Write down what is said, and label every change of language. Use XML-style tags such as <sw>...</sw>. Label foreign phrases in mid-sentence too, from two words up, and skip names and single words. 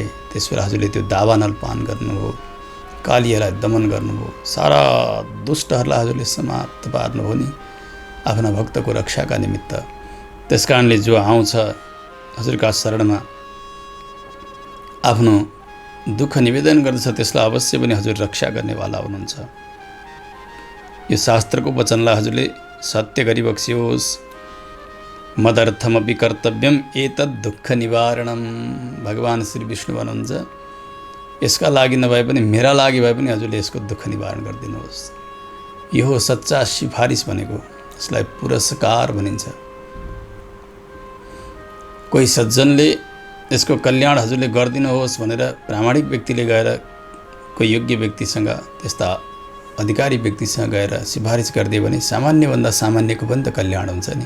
<ne>त्यसबेला हजुरले त्यो दावानल पान गर्नुभयो, कालीहरूलाई दमन गर्नुभयो, सारा दुष्टहरूलाई हजुरले समाप्त पार्नुभयो नि आफ्ना भक्तको रक्षाका निमित्त। त्यसकारणले जो आउँछ हजुरका शरणमा, आफ्नो दुःख निवेदन गर्दछ, त्यसलाई अवश्य पनि हजुर रक्षा गर्नेवाला हुनुहुन्छ। यो शास्त्रको वचनलाई हजुरले सत्य गरिबक्सियोस्।</ne> <sa>मदर्थमपि कर्तव्यम एतद् दुःख निवारणम,</sa> <ne>भगवान श्री विष्णु भन्नुहुन्छ, यसका लागि नभए पनि मेरा लागि भए पनि हजुरले यसको दुःख निवारण गरिदिनुहोस्। यो हो सच्चा सिफारिस भनेको। यसलाई पुरस्कार भनिन्छ। कोही सज्जनले यसको कल्याण हजुरले गरिदिनुहोस् भनेर प्रामाणिक व्यक्तिले गएर कोही योग्य व्यक्तिसँग, त्यस्ता अधिकारी व्यक्तिसँग गएर सिफारिस गरिदियो भने सामान्यभन्दा सामान्यको पनि त कल्याण हुन्छ नि।</ne>